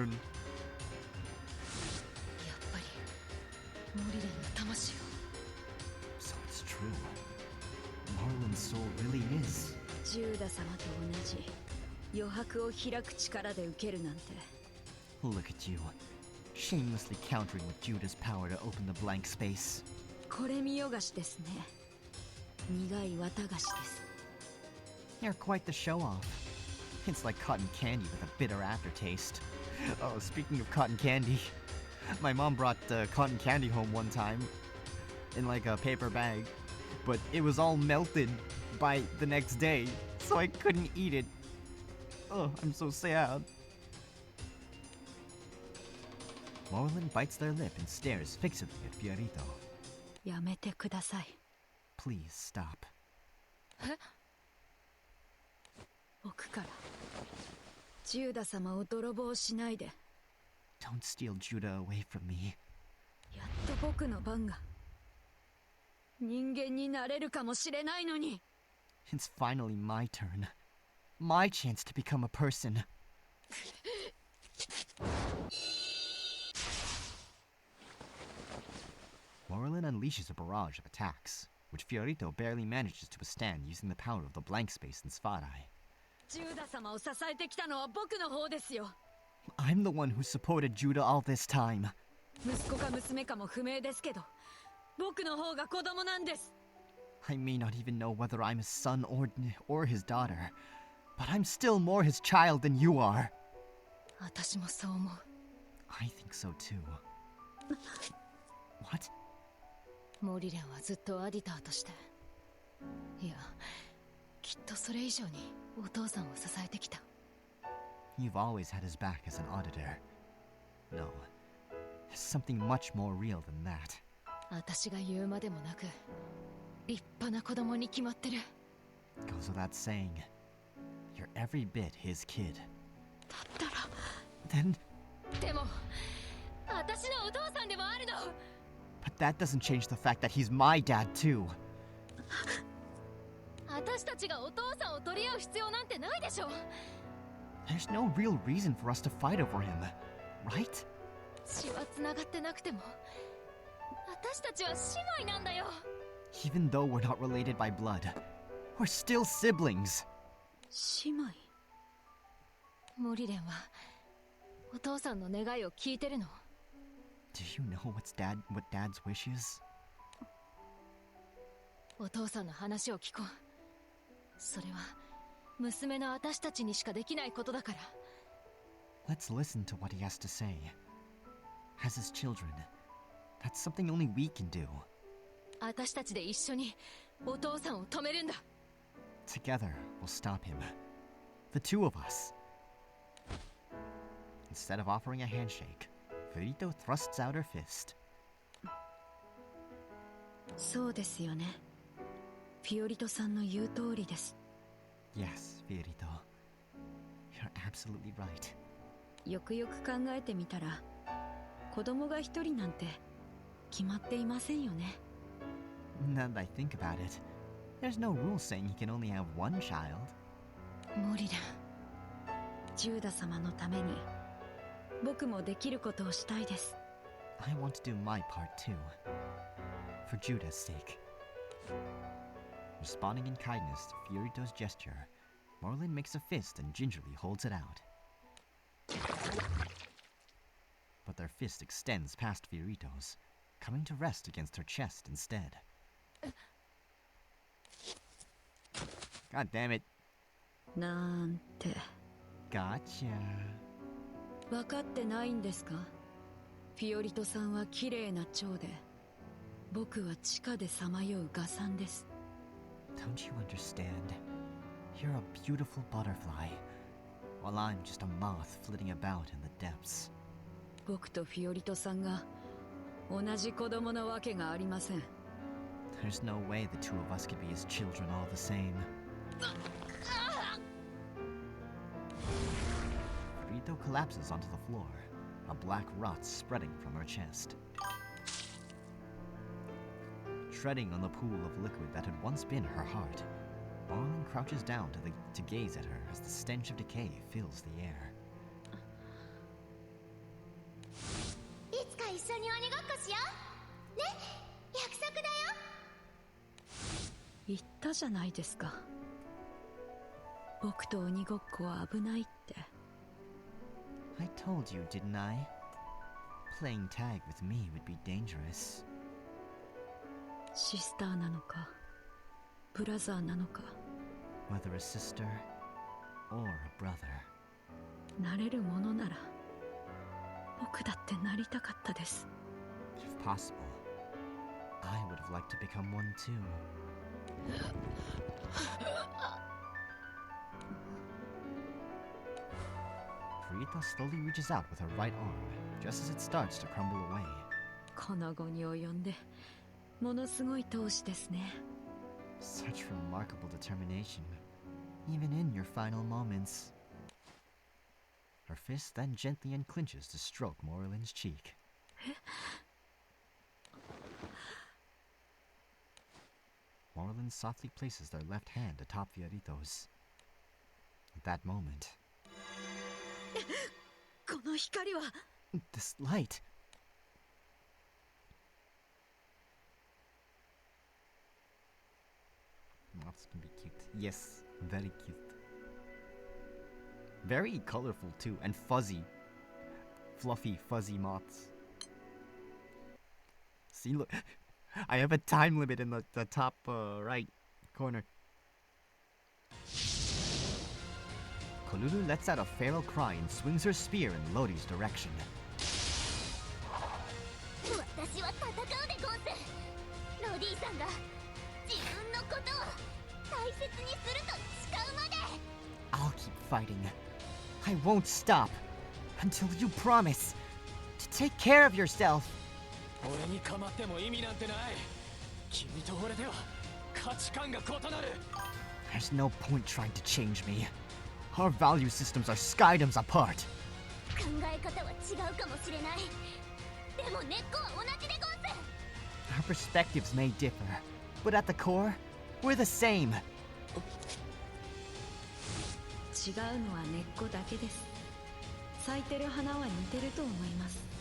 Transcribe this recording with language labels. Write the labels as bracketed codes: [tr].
[ja] やっぱりモリレンの魂を。 [en] So it's true. Morlin's soul really is. [ja] ジューダ様と同じ余白を開く力で受けるなんて。 [en] Look at you, shamelessly countering with Judah's power to open the blank space. [ja] これ見よがしですね。苦い綿菓子です。 [en] You're quite the show-off. It's like cotton candy with a bitter aftertaste. Oh, speaking of cotton candy, my mom brought cotton candy home one time in like a paper bag, but it was all melted by the next day, so I couldn't eat it. Oh, I'm so sad. Morlin bites their lip and stares fixedly at Fiorito. [ja] やめてください。 [en] Please stop. [ja] 僕からジューダ様を泥棒しないで。 [en] Don't steal Judah away from me. [ja] やっと僕の番が人間になれるかもしれないのに。 [en] It's finally my turn. My chance to become a person. Morlin unleashes a barrage of attacks, which Fiorito barely manages to withstand using the power of the blank space in Svarai. [ja] ジューダ様を支えてきたのは僕の方ですよ。 [en] I'm the one who supported Judah all this time. [ja] 息子か娘かも不明ですけど、僕の方が子供なんです。 [en] I may not even know whether I'm his son or his daughter, but I'm still more his child than you are. [ja] 私もそう思う。 [en] I think so too. What? [ja] モリレンはずっとアディターとして、いや、きっとそれ以上にお父さんを支えてきた。 [en] You've always had his back as an auditor. No, there's something much more real than that. [ja] 私が言うまでもなく、立派な子供に決まってる。 [en] Goes without saying, you're every bit his kid. [ja] だったら [en] Then, [ja] でも私のお父さんでもあるの。 [en] but that doesn't change the fact that he's my dad too. [ja] 私たちがお父さんを取り合う必要なんてないでしょ。 [en] There's no real reason for us to fight over him, right? [ja] 血は繋がってなくても、私たちは姉妹なんだよ。 [en] Even though we're not related by blood, we're still siblings. [ja] 姉妹。モリレンはお父さんの願いを聞いてるの。 [en] Do you know what Dad's wish is? [ja] お父さんの話を聞こう。それは娘の私たちにしかできないことだから。 [en] Let's listen to what he has to say. As his children, that's something only we can do. [ja] 私たちで一緒にお父さんを止めるんだ。 [en] Together, we'll stop him. The two of us. Instead of offering a handshake, Fiorito thrusts out her fist. [ja] そうですよね。フィオリトさんの言う通りです。 [en] Yes, Fiorito. You're absolutely right. [ja] よくよく考えてみたら、子供が一人なんて決まっていませんよね。 [en] Now that I think about it, there's no rule saying he can only have one child. [ja] モリレン、ジューダ様のために僕もできることをしたいです。 [en] I want to do my part too. For Judah's sake. Responding in kindness to Fiorito's gesture, Morlin makes a fist and gingerly holds it out. But their fist extends past Fiorito's, coming to rest against her chest instead. God damn it. [ja] なんて。 [en] Gotcha. [ja] 分かってないんですか？フィオリトさんは綺麗な蝶で、僕は地下でさまようガサンです。 [en] Don't you understand? You're a beautiful butterfly, while I'm just a moth flitting about in the depths. [ja] 僕とフィオリトさんが同じ子供なわけがありません。 [en] There's no way the two of us could be his children all the same. Fiorito collapses onto the floor, a black rot spreading from her chest. Treading on the pool of liquid that had once been her heart, Morlin crouches down to gaze at her as the stench of decay fills the air. [ja] いつか一緒に鬼ごっこしようね、約束だよ。言ったじゃないですか。僕と鬼ごっこは危ないって。 [en] I told you, didn't I? Playing tag with me would be dangerous. [ja] シスターなのか、ブラザーなのか。 [en] Whether a sister or a brother. [ja] なれるものなら、僕だってなりたかったです。 [en] If possible, I would have liked to become one too. Fiorito slowly reaches out with her right arm, just as it starts to crumble away. [ja] この後に及んで、ものすごい闘志ですね。 [en] Such remarkable determination, even in your final moments. Her fist then gently unclenches to stroke Morlin's cheek. Morlin softly places their left hand atop Fiorito's. that moment. [ja] この光は [en] This light. Moths can be cute. Yes, very cute. Very colorful too, and fuzzy. Fluffy, fuzzy moths. See, look. I have a time limit in the top right corner. Kolulu lets out a feral cry and swings her spear in Lodi's direction. [ja] 私は戦うでゴンス。ロディさんが自分のことを大切にすると誓うまで。 [en] I'll keep fighting. I won't stop until you promise to take care of yourself. [ja] 俺に構っても意味なんてない。君と俺では価値観が異なる。 [en] There's no point trying to change me. Our value systems are skydoms apart. [ja] 考え方は違うかもしれない。でも根っこは同じでゴンス。 [en] Our perspectives may differ, but at the core, we're the same. [ja] 違うのは根っこだけです。咲いてる花は似てると思います。